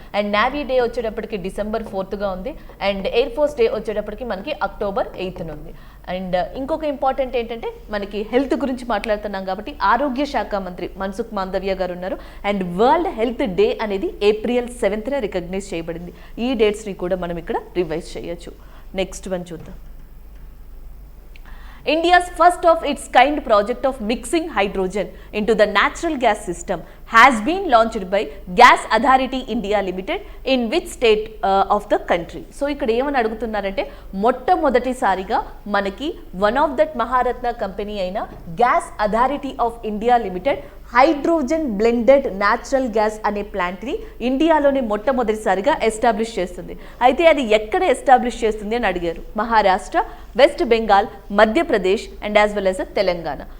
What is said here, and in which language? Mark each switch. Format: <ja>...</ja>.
<te>And navy day వచ్చేటప్పటికి December 4th ఉంది. And air force day వచ్చేటప్పటికి మనకి October 8th ఉంది. అండ్ ఇంకొక ఇంపార్టెంట్ ఏంటంటే మనకి హెల్త్ గురించి మాట్లాడుతున్నాం కాబట్టి ఆరోగ్య శాఖ మంత్రి మన్సుఖ్ మాండవ్య గారు ఉన్నారు. అండ్ వరల్డ్ హెల్త్ డే అనేది April 7th రికగ్నైజ్ చేయబడింది. ఈ డేట్స్ని కూడా మనం ఇక్కడ రివైజ్ చేయొచ్చు. నెక్స్ట్ వన్ చూద్దాం.</te> <en>India's first of its kind project of mixing hydrogen into the natural gas system has been launched by Gas Authority India Limited in which state of the country.</en> <te>So ఇక్కడ ఏమని అడుగుతున్నారంటే మొట్టమొదటిసారిగా మనకి</te> <en>one of that</en> <te>Maharatna company అయిన gas authority of India limited hydrogen blended natural gas అనే ప్లాంట్ని ఇండియాలోనే మొట్టమొదటిసారిగా establish చేస్తుంది. అయితే అది ఎక్కడ ఎస్టాబ్లిష్ చేస్తుంది అని అడిగారు. Maharashtra, west Bengal, Madhya Pradesh and</te> <en>as well as</en> <te>Telangana.</te>